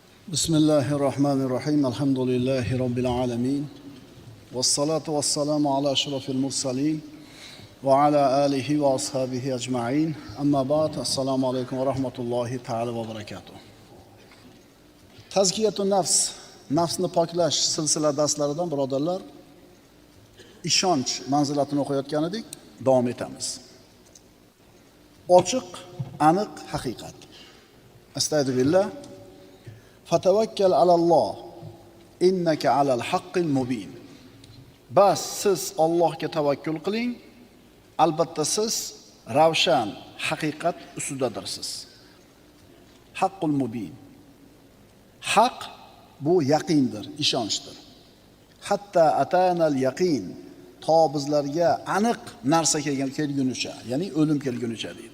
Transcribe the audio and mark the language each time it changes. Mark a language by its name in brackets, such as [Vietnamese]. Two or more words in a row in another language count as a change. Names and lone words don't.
[Arabic] بسم الله الرحمن الرحيم. الحمد لله رب العالمين. والصلاة والسلام على أشرف المرسلين. وعلى آله وأصحابه أجمعين. أما بعد. السلام عليكم ورحمة الله تعالى وبركاته. تزكية النفس, [Uzbek] nafsni poklash silsila darslaridan birodarlar, ishonch manzilatini o'qiyotgan edik, davom etamiz. Ochiq, aniq haqiqat. [Arabic] أستغفر الله. فتوكل على الله إنك على الحق المبين. [Uzbek] Bas siz Allohga tavakkul qiling, albatta siz ravshan haqiqat ustidadirsiz. [Arabic] الحق المبين. [Uzbek] Haq bu yaqindir, ishonchdir. [Arabic] حتى أتانا اليقين, [Uzbek] to bizlarga aniq narsa kelgunicha, ya'ni o'lim kelgunicha deydi.